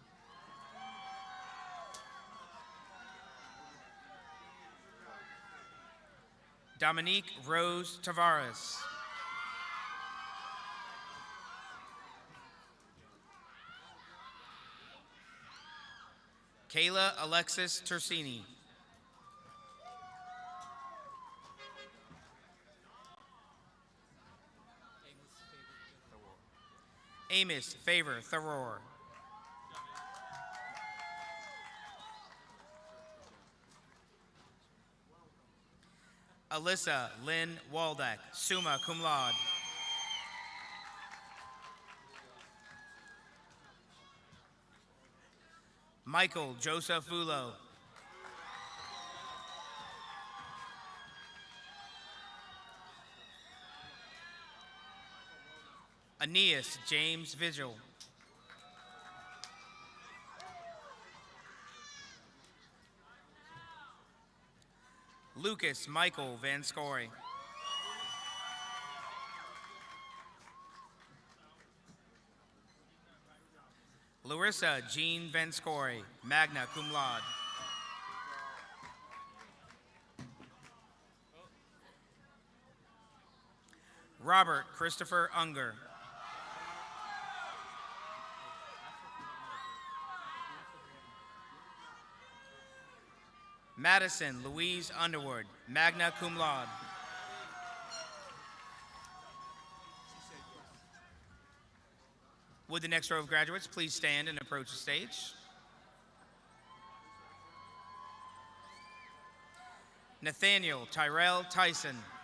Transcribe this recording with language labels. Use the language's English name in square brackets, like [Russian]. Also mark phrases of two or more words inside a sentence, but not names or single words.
[English] Dominique Rose Tavares. Kayla Alexis Tersini. Amos Favor Thoror. Alyssa Lynn Waldeck, [Latin] summa cum laude. [English] Michael Joseph Vulo. Aeneas James Vigil. Lucas Michael Van Scory. Larissa Jean Van Scory, [Latin] magna cum laude. [English] Robert Christopher Unger. Madison Louise Underwood, [Latin] magna cum laude. [English] Would the next row of graduates please stand and approach the stage? Nathaniel Tyrell Tyson.